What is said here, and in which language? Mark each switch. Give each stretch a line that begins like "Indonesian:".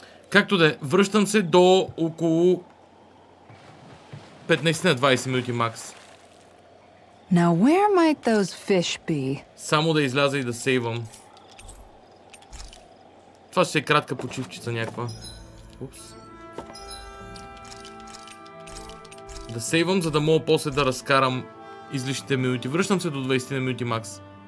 Bulgarian: Както да е, връщам се до около 15-20 минути макс.
English: Now where might those fish be?
Bulgarian: Само да изляза и да сейвам. Това ще е кратка почивчица някаква. Упс. Да сейвам, за да мога после да разкарам излишните минути. Връщам се до 20 минути макс.